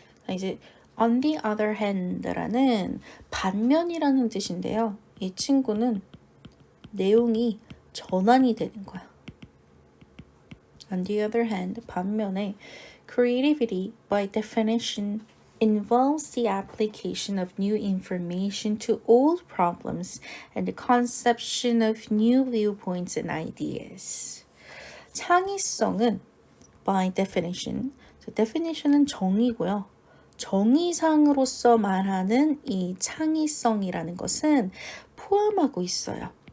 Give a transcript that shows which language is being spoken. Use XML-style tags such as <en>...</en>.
<ko>이제</ko> <en>on the other hand</en> <ko>라는 반면이라는 뜻인데요. 이 친구는 내용이 전환이 되는 거야.</ko> <en>On the other hand,</en> <ko>반면에</ko> <en>creativity by definition involves the application of new information to old problems and the conception of new viewpoints and ideas.</en> <ko>창의성은 by definition, definition은 정의고요. 정의상으로서 말하는 이 창의성이라는 것은 포함하고 있어요.</ko>